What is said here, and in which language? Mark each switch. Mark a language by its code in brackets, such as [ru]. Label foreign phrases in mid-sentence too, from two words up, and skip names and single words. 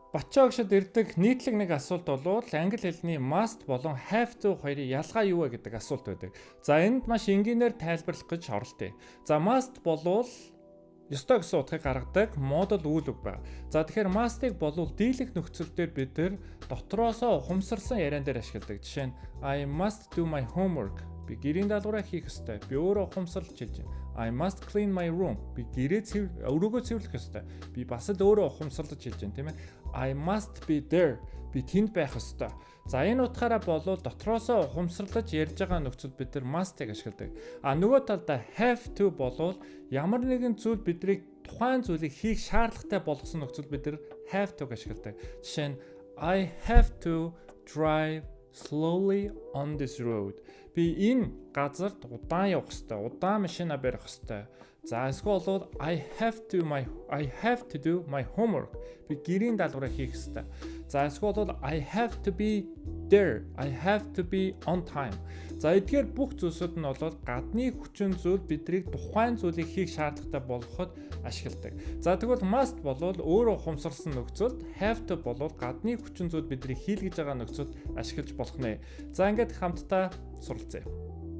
[mn] Бачаагшид ирдэг нийтлэг нэг асуулт бол англи хэлний must болон [en] have to [mn] хоёрын ялгаа юу вэ гэдэг асуулт байдаг. За энд маш энгийнээр тайлбарлах гэж оролдъё. За must болвол ёстой гэсэн утгыг гаргадаг модуль үйл үг байна. За тэгэхээр must-ыг болвол дийлэх нөхцөл дээр бид нэр дотроосоо ухамсарсан яриан дээр ашигладаг. Жишээ нь [en] I must do my homework. [mn] Би гэрийн даалгавраа хийх ёстой. Би өөрөө ухамсарлаж хэлж байна. [en] I must clean my room. [mn] Би өрөөгөө цэвэрлэх ёстой. Би бас л өөрөө ухамсарлаж хэлж байна, тийм ээ. [en] I must be there. [mn] Би тэнд байх ёстой. За энэ утгаараа болвол дотроосоо ухамсарлаж ярьж байгаа нөхцөл бид нар must-ыг ашигладаг. Нөгөө талдаа [en] have to [mn] болвол ямар нэгэн зүйл бидрийг тухайн зүйлийг хийх шаардлагатай болгосон нөхцөл бид нар [en] have to- [mn] г ашигладаг. Жишээ нь [en] I have to drive slowly on this road. [mn] Би энэ газарт удаан явах ёстой. Удаан машина барих ёстой. За эсвэл бол [en] I have to do my homework. [mn] Би гэрийн даалгавраа хийх ёстой. За эсвэл бол [en] I have to be there. I have to be on time. [mn] За эдгээр бүх зүйлсүүд нь бол гадны хүчин зүйл бидрийг тухайн зүйлийг хийх шаардлагатай болгоход ашигладаг. За тэгвэл must болвол өөрөө ухамсарсан нөхцөлд, [en] have to [mn] болвол гадны хүчин зүйл бидрийг хийлгэж байгаа нөхцөлд ашиглаж болох нэ. За ингээд хамтдаа суралцъя.